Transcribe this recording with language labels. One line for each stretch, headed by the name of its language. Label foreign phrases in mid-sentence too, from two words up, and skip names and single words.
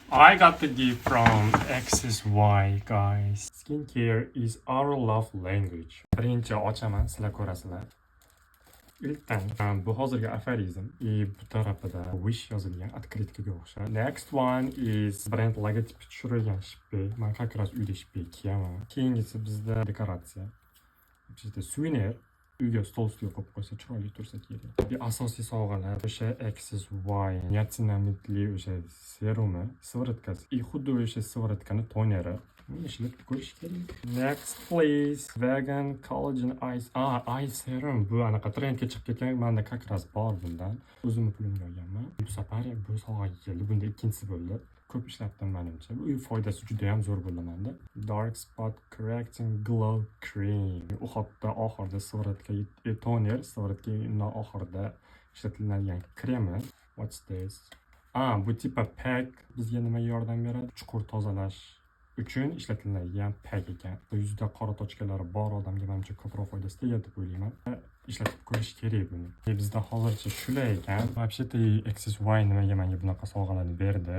English: I got the gift from XSY guys. Skincare is our love language.
Uzbek: Birinchi ochaman, sizlar ko'rasizlar. Ilkdan bu hozirgi aforizm bu tarafida wish yozilgan открыткаga o'xshaydi.
English: Next one is brand
Uzbek: logotipi tushirilgan shippi. Men
Russian: как раз
Uzbek: uyda shippi kiyaman. Keyingisi bizda dekoratsiya. Bizda suvenir. Uyga stol ustiga qo'yib qo'ysa chiroyli tursa kerak. Asosiy sovg'alar o'sha XSY niacinamidli o'sha serumi, sivoritkasi. Xuddi o'sha sivoritkani toneri. Ishlatib ko'rish kerak.
English: Next please. Vegan collagen ice. Ice serum.
Uzbek: Bu anaqa trendga chiqib ketgan. Menda
Russian: как раз
Uzbek: bor bundan. O'zimni pulimga olganman. Bu safar bu sovg'aga keldi. Bunda ikkinchisi bo'ldi. Ko'p ishlatdim menimcha. Bu foydasi juda ham zo'r bo'ldi menda.
English: Dark spot correcting glow cream.
Uzbek: U hatto oxirida sivoritka toner, sivoritka oxirida ishlatiladigan kremi.
English: What's this?
Uzbek: Bu tipa pack bizga nima yordam beradi? Chuqur tozalash uchun ishlatiladigan pack ekan. Yuzda qora tochkalari bor odamga menimcha ko'proq foydasi tegadi deb o'ylayman. Ishlatib ko'rish kerak buni. Bizda hozircha shular ekan. Вообще-то XSY nimaga menga bunaqa sovg'alarni berdi?